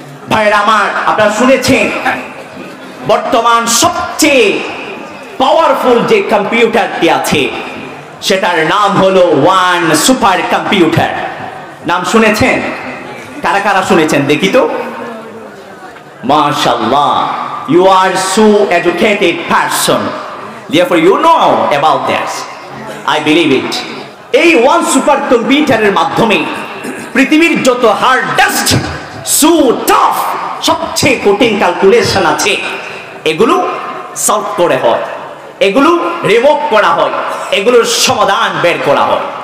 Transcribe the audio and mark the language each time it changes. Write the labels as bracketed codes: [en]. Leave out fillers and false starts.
[bn] ভাইরা আমার, আপনারা শুনেছেন বর্তমান সবচেয়ে পাওয়ারফুল যে কম্পিউটারটি আছে সেটার নাম হলো ওয়ান সুপার কম্পিউটার। নাম শুনেছেন? কারা কারা শুনেছেন দেখি তো? [en] MashaAllah, you are so educated person. Therefore, you know about this. I believe it. [bn] এই ওয়ান সুপার কম্পিউটারের মাধ্যমে পৃথিবীর যত [en] hardest so tough [bn] সবচেয়ে কঠিন ক্যালকুলেশন আছে এগুলো সলভ করে হয়, এগুলো রিমুভ করা হয়, এগুলোর সমাধান বের করা হয়।